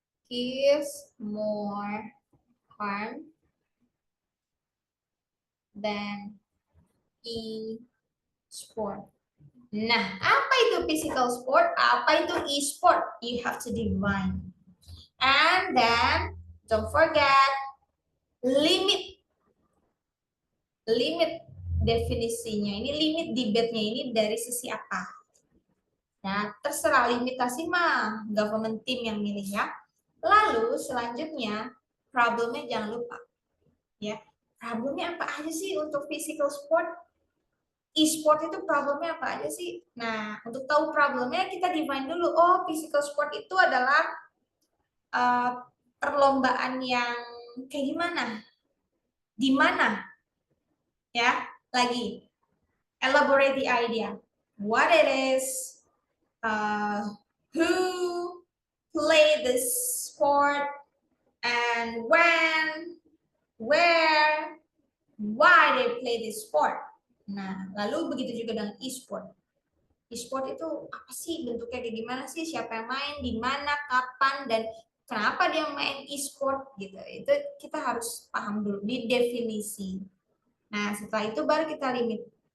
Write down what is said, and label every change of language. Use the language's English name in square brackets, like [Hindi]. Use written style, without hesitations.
[English] Gives more harm than e-sport. [Indonesian] Nah, apa itu physical sport? Apa itu e-sport? [English] You have to define. And then, don't forget, limit. [Indonesian] Limit definisinya. Ini limit debate-nya ini dari sisi apa? Nah, terserah limitasi mah government team yang milih ya. Lalu selanjutnya problemnya jangan lupa ya. Problemnya apa aja sih untuk physical sport? E-sport itu problemnya apa aja sih? Nah, untuk tahu problemnya kita define dulu. Oh, physical sport itu adalah uh, perlombaan yang kayak gimana? Di mana? Ya, lagi [English] elaborate the idea. What it is? Who play this sport? And when? Where? Why they play this sport? [Indonesian] Nah, lalu begitu juga dengan e-sport. E-sport itu apa sih, bentuknya kayak gimana sih, siapa yang main, di mana, kapan, dan kenapa dia main e-sport gitu. Itu kita harus paham dulu di definisi. Nah, setelah itu baru kita limit.